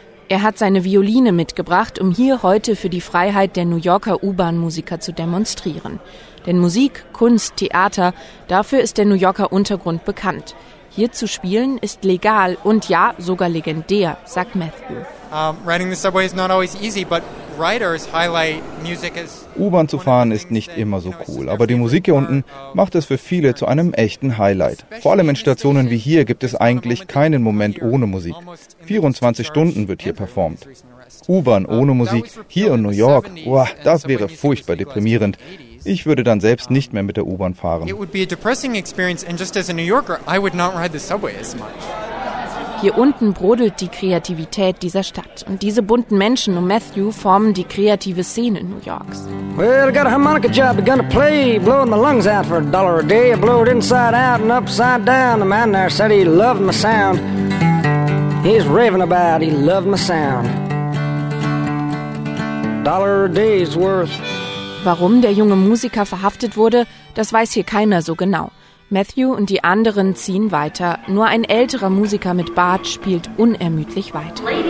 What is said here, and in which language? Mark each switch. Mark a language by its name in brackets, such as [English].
[German] Er hat seine Violine mitgebracht, um hier heute für die Freiheit der New Yorker U-Bahn-Musiker zu demonstrieren. Denn Musik, Kunst, Theater, dafür ist der New Yorker Untergrund bekannt. Hier zu spielen ist legal und ja, sogar legendär, sagt Matthew. [English] Riding the subway is not always easy, but writers highlight music as. [German] U-Bahn zu fahren ist nicht immer so cool, aber die Musik hier unten macht es für viele zu einem echten Highlight. Vor allem in Stationen wie hier gibt es eigentlich keinen Moment ohne Musik. 24 Stunden wird hier performt. U-Bahn ohne Musik, hier in New York, boah, das wäre furchtbar deprimierend. Ich würde dann selbst nicht mehr mit der U-Bahn fahren. [English] It would be a depressing experience, and just as a New Yorker, I would not ride the subway as much. [German] Hier unten brodelt die Kreativität dieser Stadt. Und diese bunten Menschen um Matthew formen die kreative Szene New Yorks. [English] Well, I got a harmonica job, begun to play, blowing my lungs out for a dollar a day. I blow it inside out and upside down. The man there said he loved my sound. He's raving about it. He loved my sound. Dollar a day is worth. [German] Warum der junge Musiker verhaftet wurde, das weiß hier keiner so genau. Matthew und die anderen ziehen weiter. Nur ein älterer Musiker mit Bart spielt unermüdlich weiter.